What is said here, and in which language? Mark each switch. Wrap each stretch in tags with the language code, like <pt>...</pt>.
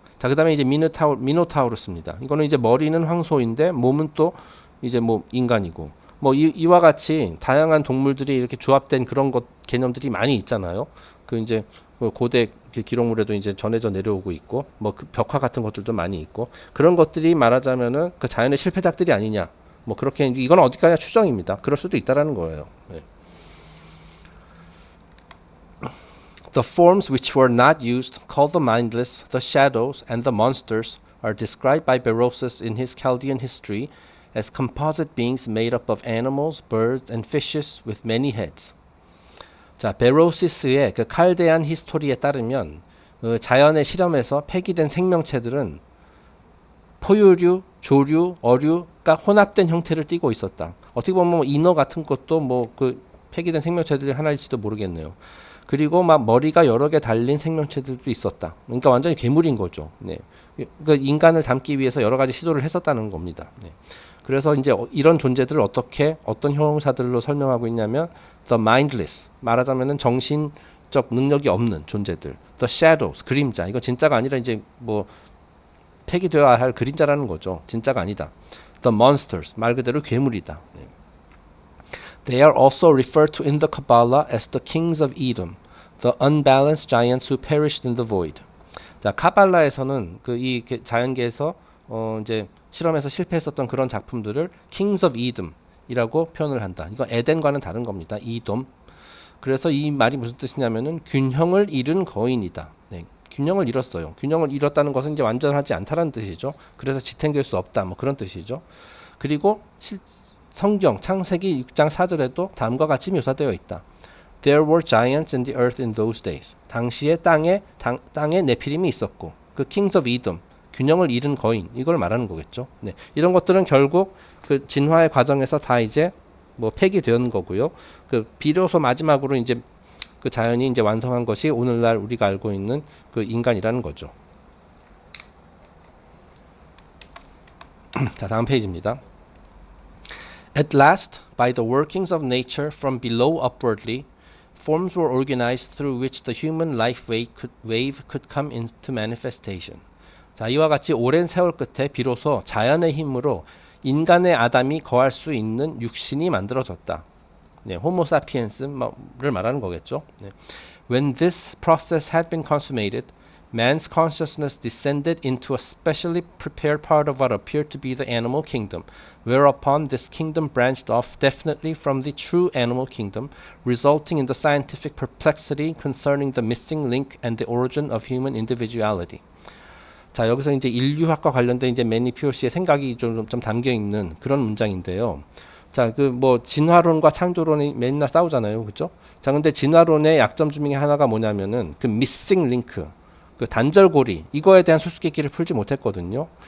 <ko>자, 그다음에 이제 미노타우루스입니다. 이거는 이제 머리는 황소인데 몸은 또 이제 뭐 인간이고, 뭐 이와 같이 다양한 동물들이 이렇게 조합된 그런 개념들이 많이 있잖아요. 그 이제 고대 기록물에도 이제 전해져 내려오고 있고, 뭐 그 벽화 같은 것들도 많이 있고, 그런 것들이 말하자면은 그 자연의 실패작들이 아니냐, 뭐 그렇게 이건 어디까지나 추정입니다. 그럴 수도 있다라는 거예요. 네.</ko> <en>The forms which were not used, called the mindless, the shadows, and the monsters, are described by Berosus in his Chaldean history as composite beings made up of animals, birds, and fishes with many heads.</en> <ko>자, 베로시스의 그 칼데안 히스토리에 따르면 자연의 실험에서 폐기된 생명체들은 포유류, 조류, 어류가 혼합된 형태를 띠고 있었다. 어떻게 보면 인어 같은 것도 뭐 그 폐기된 생명체들이 하나일지도 모르겠네요. 그리고 막 머리가 여러 개 달린 생명체들도 있었다. 그러니까 완전히 괴물인 거죠. 네. 그러니까 인간을 닮기 위해서 여러 가지 시도를 했었다는 겁니다. 네. 그래서 이제 이런 존재들을 어떻게 어떤 형용사들로 설명하고 있냐면</ko> <en>the mindless,</en> <ko>말하자면은 정신적 능력이 없는 존재들,</ko> <en>the shadows,</en> <ko>그림자. 이거 진짜가 아니라 이제 뭐 폐기되어야 할 그림자라는 거죠. 진짜가 아니다.</ko> <en>the monsters,</en> <ko>말 그대로 괴물이다. 네.</ko> <en>They are also referred to in the Kabbalah as the kings of Edom, the unbalanced giants who perished in the void.</en> <ko>자, 카발라에서는 그 이 자연계에서 이제 실험에서 실패했었던 그런 작품들을 Kings of Edom이라고 표현을 한다. 이거 에덴과는 다른 겁니다. 이돔. 그래서 이 말이 무슨 뜻이냐면은 균형을 잃은 거인이다. 네, 균형을 잃었어요. 균형을 잃었다는 것은 이제 완전하지 않다라는 뜻이죠. 그래서 지탱될 수 없다. 뭐 그런 뜻이죠. 그리고 성경 창세기 6장 4절에도 다음과 같이 묘사되어 있다.</ko> <en>There were giants in the earth in those days.</en> <ko>당시에 땅에 네피림이 있었고 그 Kings of Edom, 균형을 잃은 거인, 이걸 말하는 거겠죠. 네. 이런 것들은 결국 그 진화의 과정에서 다 이제 뭐 폐기되는 거고요. 그 비로소 마지막으로 이제 그 자연이 이제 완성한 것이 오늘날 우리가 알고 있는 그 인간이라는 거죠. 자, 다음 페이지입니다.</ko> <en>At last, by the workings of nature from below upwardly, forms were organized through which the human life wave could come into manifestation.</en> <ko>자, 이와 같이 오랜 세월 끝에 비로소 자연의 힘으로 인간의 아담이 거할 수 있는 육신이 만들어졌다. 네, 호모 사피엔스를 말하는 거겠죠. 네.</ko> <en>When this process had been consummated, man's consciousness descended into a specially prepared part of what appeared to be the animal kingdom, whereupon this kingdom branched off definitely from the true animal kingdom, resulting in the scientific perplexity concerning the missing link and the origin of human individuality.</en> <ko>자, 여기서 이제 인류학과 관련된 이제 매니 피오시의 생각이 좀 담겨 있는 그런 문장인데요. 자, 그 뭐 진화론과 창조론이 맨날 싸우잖아요, 그렇죠? 자, 근데 진화론의 약점 중에 하나가 뭐냐면은 그 missing link, 그 단절고리, 이거에 대한 수수께끼를 풀지 못했거든요.</ko>